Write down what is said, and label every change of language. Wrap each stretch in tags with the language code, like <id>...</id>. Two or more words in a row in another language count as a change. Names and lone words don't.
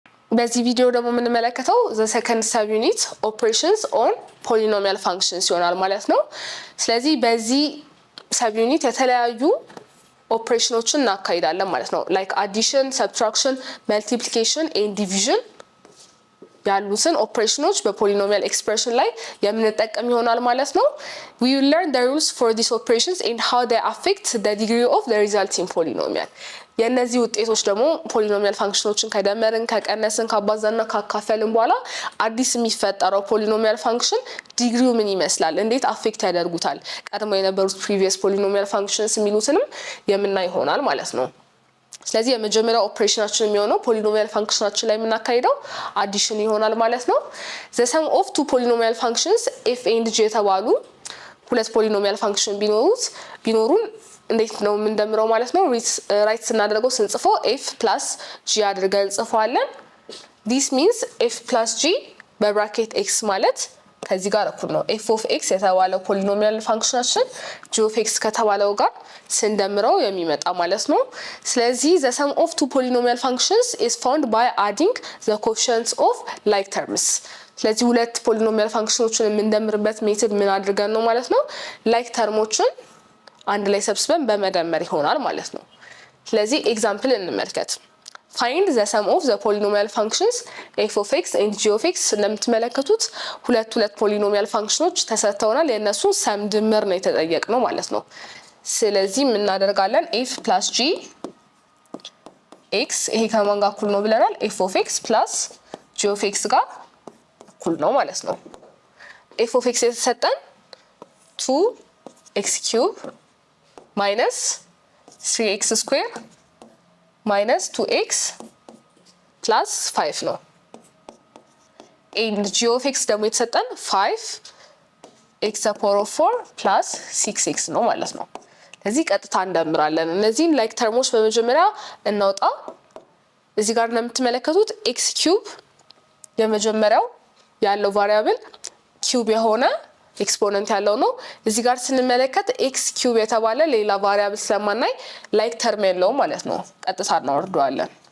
<am>በዚህ ቪዲዮ ደግሞ የምንመለከተው</am> <en>the second subunit operations on polynomial functions</en> <am>ይሆናል ማለት ነው። ስለዚህ በዚህ subunit የተለያዩ ኦፕሬሽኖችን እናካሂዳለን ማለት ነው።</am> <en>like addition, subtraction, multiplication and division</en> <am>ያሉትን ኦፕሬሽኖች በፖሊኖሚያል ኤክስፕሬሽን ላይ የምንጠቀም ይሆናል ማለት ነው።</am> <en>we will learn the rules for these operations and how they affect the degree of the resulting polynomial</en> <am>የነዚህ ውጤቶች ደግሞ ፖሊኖሚያል ፋንክሽኖችን ከደመርን ከቀነስን ካባዛና ካካፈልን በኋላ አዲስ የሚፈጠረው</am> <en>polynomial function</en> <am>ዲግሪው ምን ይመስላል እንዴት አፌክት ያደርጉታል ቀድሞ የነበሩት</am> <en>previous polynomial functions</en> <am>የሚሉትንም የምናይ ይሆናል ማለት ነው። ስለዚህ የመጀመሪያው ኦፕሬሽናችን የሚሆነው ፖሊኖሚያል ፋንክሽናችን ላይ የምናካሂደው አዲሽን ይሆናል ማለት ነው።</am> <en>the sum of two polynomial functions f and g</en> <am>የተባሉ ሁለት ፖሊኖሚያል ፋንክሽን ቢኖሩን እንዴት ነው የምንደምረው ማለት ነው። ራይት ስናደርገው ስንጽፈው</am> <en>f plus g</en> <am>አድርገን እንጽፈዋለን።</am> <en>this means f plus g</en> <am>በብራኬት x ማለት ከዚህ ጋር እኩል ነው</am> <en>f of x</en> <am>የተባለው ፖሊኖሚያል ፋንክሽናችን</am> <en>g of x</en> <am>ከተባለው ጋር ስንደምረው የሚመጣ ማለት ነው። ስለዚህ</am> <en>the sum of two polynomial functions is found by adding the coefficients of like terms ስለዚህ</en> <am>ሁለት ፖሊኖሚያል ፋንክሽኖችን የምንደምርበት ሜተድ ምን አድርገን ነው ማለት ነው like ተርሞችን አንድ ላይ ሰብስበን በመደመር ይሆናል ማለት ነው። ስለዚህ ኤግዛምፕል እንመልከት።</am> <en>find the sum of the polynomial functions f of x and g of x</en> <am>እንደምትመለከቱት ሁለት ፖሊኖሚያል ፋንክሽኖች ተሰጥተውናል የነሱ ሰም ድምር ነው የተጠየቅነው ማለት ነው። ስለዚህ ምን እናደርጋለን</am> <en>f plus g</en> <am>x ይሄ ከማን ጋር እኩል ነው ብለናል</am> <en>f of x plus g of x</en> <am>ጋር እኩል ነው ማለት ነው።</am> <en>f of x</en> <am>የተሰጠን</am> <en>2x cube minus 3x square minus 2x plus 5 ነው። and g of x ደግሞ</en> <am>የተሰጠን</am> <en>5x the power of 4 plus 6x</en> <am>ነው ማለት ነው። ስለዚህ ቀጥታ እንደምራለን እነዚህን ላይክ ተርሞች በመጀመሪያ እናውጣ። እዚህ ጋር እንደምትመለከቱት</am> <en>x cube</en> <am>የመጀመሪያው ያለው</am> <en>variable cube</en> <am>የሆነ ኤክስፖነንት ያለው ነው። እዚህ ጋር ስንመለከት</am> <en>x cube</en> <am>የተባለ ሌላ ቫሪያብል ስለማናይ</am> <en>like term</en> <am>የለውም ማለት ነው። ቀጥታ እናወርደዋለን።</am>